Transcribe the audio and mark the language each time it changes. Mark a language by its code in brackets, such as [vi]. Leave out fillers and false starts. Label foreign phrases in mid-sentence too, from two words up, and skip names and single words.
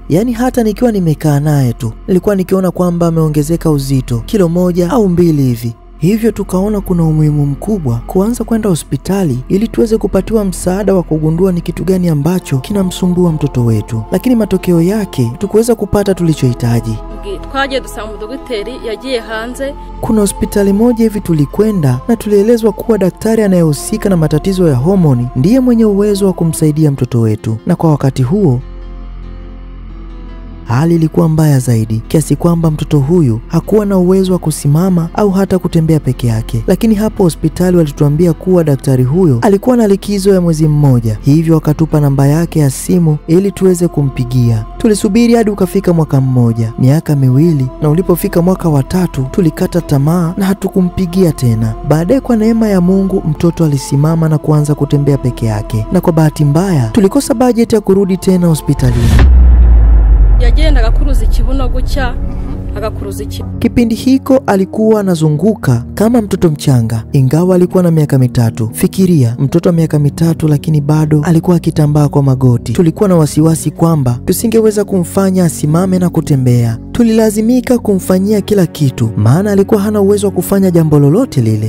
[sw] Yaani hata nikiwa nimekaa naye tu nilikuwa nikiona kwamba ameongezeka uzito kilo 1 au 2 hivi. Hivyo tukaona kuna umuhimu mkubwa kuanza kwenda hospitali ili tuweze kupatiwa msaada wa kugundua ni kitu gani ambacho kinamsumbua mtoto wetu. Lakini matokeo yake tukuweza kupata tulichohitaji. [rw] Twaje dusanga mdogiteri yagiye hanze. [sw] Kuna hospitali moja hivi tulikwenda na tulielezwa kuwa daktari anayehusika na matatizo ya homoni ndiye mwenye uwezo wa kumsaidia mtoto wetu. Na kwa wakati huo hali ilikuwa mbaya zaidi, kiasi kwamba mtoto huyu hakuwa na uwezo wa kusimama au hata kutembea peke yake. Lakini hapo hospitali walituambia kuwa daktari huyo alikuwa na likizo ya mwezi mmoja, hivyo wakatupa namba yake ya simu ili tuweze kumpigia. Tulisubiri hadi ukafika mwaka mmoja, miaka 2, na ulipofika mwaka wa 3 tulikata tamaa na hatukumpigia tena. Baadaye kwa neema ya Mungu mtoto alisimama na kuanza kutembea peke yake, na kwa bahati mbaya tulikosa bajeti ya kurudi tena hospitalini. [rw] Yagenda agakuruza ikibuno gucya agakuruza iki. [sw] Kipindi hiko alikuwa anazunguka kama mtoto mchanga, ingawa alikuwa na miaka 3. Fikiria, mtoto wa miaka 3 lakini bado alikuwa akitambaa kwa magoti. Tulikuwa na wasiwasi kwamba tusingeweza kumfanya asimame na kutembea. Tulilazimika kumfanyia kila kitu, maana alikuwa hana uwezo wa kufanya jambo lolote lile.